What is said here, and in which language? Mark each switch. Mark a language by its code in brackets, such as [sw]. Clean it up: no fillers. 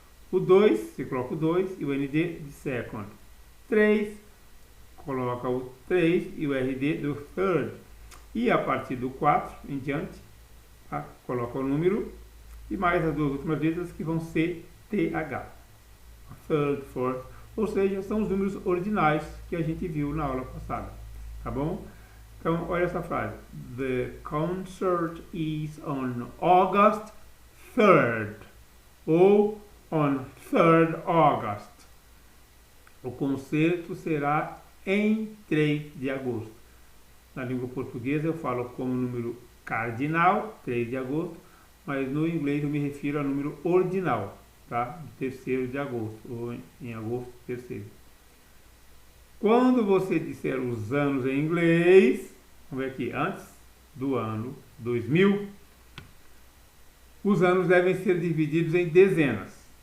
[pt] O 2, você coloca o 2 e o ND de second. 3, coloca o 3 e o RD do third. E a partir do 4 em diante, tá? Coloca o número e mais as 2 últimas letras que vão ser TH. Third, fourth, ou seja, são os números ordinais que a gente viu na aula passada. Tá bom? Então, olha essa frase. [en] The concert is on August 3rd. Ou on 3rd August. [pt] O concerto será em 3 de agosto. Na língua portuguesa eu falo como número cardinal, 3 de agosto, mas no inglês eu me refiro ao número ordinal, tá? 3º de agosto, ou em agosto 3º. Quando você disser os anos em inglês, vamos ver aqui, antes do ano 2000, os anos devem ser divididos em dezenas.